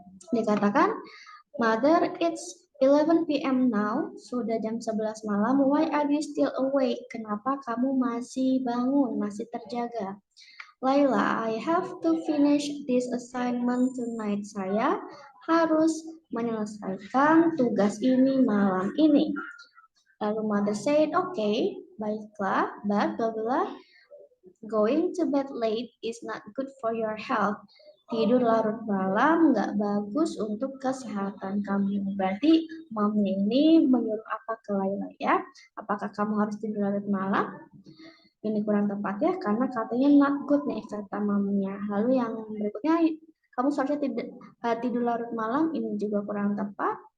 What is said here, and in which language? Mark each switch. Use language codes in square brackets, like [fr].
[id] Dikatakan, [en] Mother, it's 11 p.m. now. [id] Sudah jam 11 malam. [en] Why are you still awake? [id] Kenapa kamu masih bangun, masih terjaga? [en] Laila, I have to finish this assignment tonight. [id] Saya harus menyelesaikan tugas ini malam ini. Lalu [en] Mother said, okay, [id] baiklah, [en] but blah blah. Going to bed late is not good for your health. [id] Tidur larut malam nggak bagus untuk kesehatan kamu. Berarti mami ini menyuruh apa ke Laila ya? Apakah kamu harus tidur larut malam? Ini kurang tepat ya, karena katanya [en] not good [id] nih kata maminya. Lalu yang berikutnya, kamu seharusnya tidur larut malam, ini juga kurang tepat.